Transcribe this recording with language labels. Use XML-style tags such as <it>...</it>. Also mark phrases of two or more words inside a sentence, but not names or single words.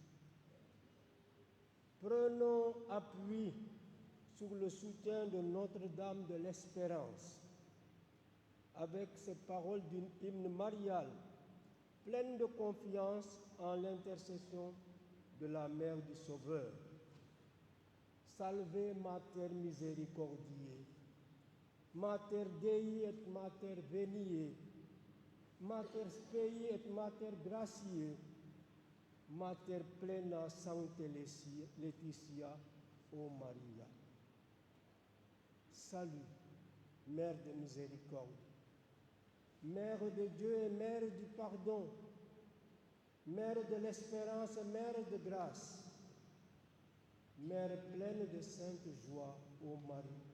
<fr>Prenons appui sur le soutien de Notre-Dame de l'Espérance, avec ces paroles d'une hymne mariale pleine de confiance en l'intercession de la Mère du Sauveur.</fr> <la>Salve Mater Misericordiae, Mater Dei et Mater Veniae, Mater Spei et Mater Gratiae, Mater Plena Sancte Laetitia, ô Maria.</la> <fr>Salut, Mère de miséricorde. Mère de Dieu et Mère du pardon, Mère de l'espérance, Mère de grâce, Mère pleine de sainte joie, ô Marie.</fr>